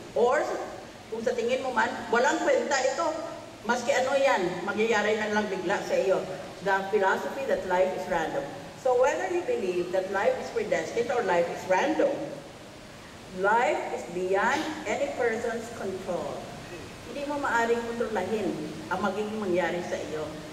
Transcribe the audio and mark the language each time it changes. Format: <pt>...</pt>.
<tl>Or, kung sa tingin mo man, walang kwenta ito, maski ano yan, magyayari na lang bigla sa iyo.</tl> <en>The philosophy that life is random. So whether you believe that life is predestined or life is random, life is beyond any person's control.</en> <tl>Hindi mo maaring kontrolahin ang magiging mangyari sa iyo.</tl>